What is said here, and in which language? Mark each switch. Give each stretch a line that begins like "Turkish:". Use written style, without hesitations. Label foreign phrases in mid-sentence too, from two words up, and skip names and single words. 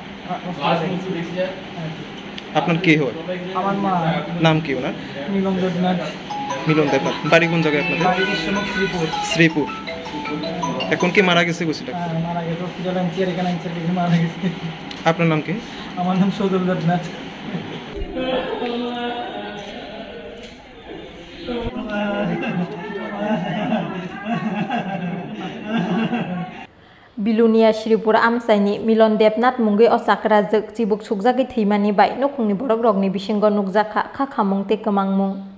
Bangla: আপনার কে হয়? আমার মা। নাম কি ওনার? মিলন দেবনাথ। মিলন দেবনাথ। বাড়ি কোন জায়গায় আপনাদের? বাড়ি শ্রীপুর। শ্রীপুর। এখন কি মারা গেছে গোসিটা? মারা গেছে হসপিটালে আনছি আর এখানে আনছি মারা গেছে। আপনার নাম কি? আমার নাম সৌদুল দেবনাথ।
Kok Borok: Bilunia Sripur Amsaini Milon Debnath mungai o sakrajak chibuk sukjagai theimani bai nokungni borokrokni bisingo nukjaka kha khamung tei kwmangmung.